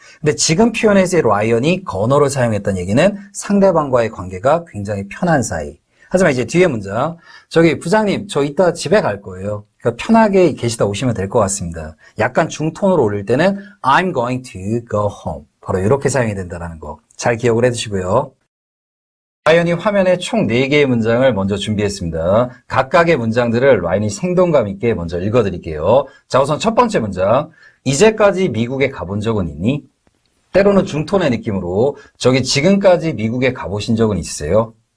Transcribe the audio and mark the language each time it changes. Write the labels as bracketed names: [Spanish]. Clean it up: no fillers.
[Korean] 근데 지금 표현에서의 라이언이 건어를 사용했다는 얘기는 상대방과의 관계가 굉장히 편한 사이. 하지만 이제 뒤에 문장. 저기 부장님, 저 이따 집에 갈 거예요. 그러니까 편하게 계시다 오시면 될 것 같습니다. 약간 중톤으로 올릴 때는 [English] I'm going to go home. [Korean] 바로 이렇게 사용이 된다는 거. 잘 기억을 해두시고요. 라이언이 화면에 총 4개의 문장을 먼저 준비했습니다. 각각의 문장들을 라이언이 생동감 있게 먼저 읽어드릴게요. 자, 우선 첫 번째 문장. 이제까지 미국에 가본 적은 있니? 때로는 중톤의 느낌으로 저기 지금까지 미국에 가보신 적은 있으세요?